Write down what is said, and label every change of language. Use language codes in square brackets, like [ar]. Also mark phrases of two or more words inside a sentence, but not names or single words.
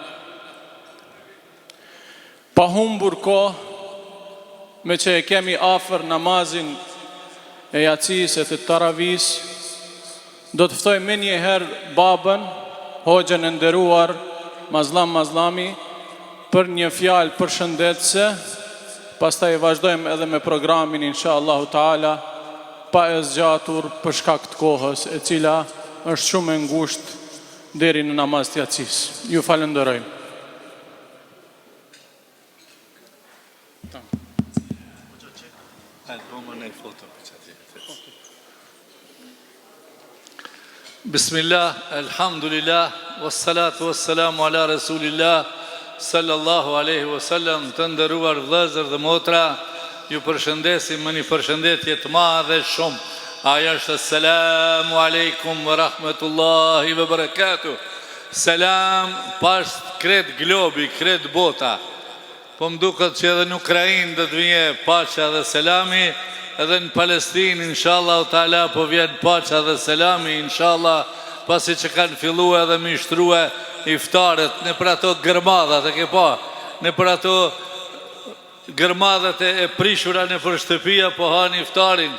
[sq] Pa humbur kohë, me që e kemi afër namazin e jacis e të taravis, do të ftoj me një herë babën, hoxhën e nderuar Mazlami, për një fjalë përshëndetëse. Pastaj vazhdojmë edhe me programin [ar] إن شاء الله تعالى, [sq] pa e zgjatur për shkak të kohës, e cila është shumë e ngushtë deri në namaz të jacis. Ju falenderoj. [ar] بسم الله، الحمد لله، والصلاة والسلام على رسول الله، صلى الله عليه وسلم. [sq] Të nderuar vëllezër dhe motra, ju përshëndesim me një përshëndetje të madhe shumë. Ajo është [ar] السلام عليكم ورحمة الله وبركاته. [sq] Selam pas kret globi, kret bota. Po më duket që edhe në Ukrainë do të vijë paqja dhe selami, edhe në Palestinë [ar] إن شاء الله تعالى [sq] po vjen paqja dhe selami inshallah, pasi që kanë filluar edhe më shtruar iftarët në për ato gërmadhat, e ke pa, në për ato gërmadhat e prishura në për shtëpia po han iftarin.